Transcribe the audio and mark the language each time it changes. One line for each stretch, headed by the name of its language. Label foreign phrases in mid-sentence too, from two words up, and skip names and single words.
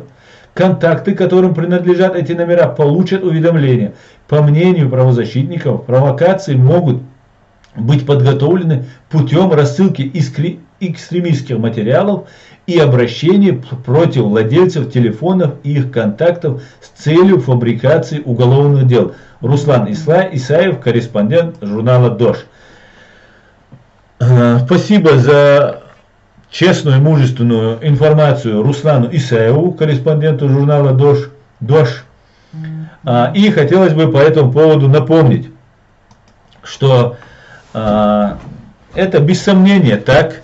Russian: Контакты, которым принадлежат эти номера, получат уведомления. По мнению правозащитников, провокации могут быть подготовлены путем рассылки экстремистских материалов и обращения против владельцев телефонов и их контактов с целью фабрикации уголовных дел. Руслан Исаев, корреспондент журнала «Дождь». Спасибо за честную и мужественную информацию Руслану Исаеву, корреспонденту журнала «Дождь». И хотелось бы по этому поводу напомнить, что это без сомнения так.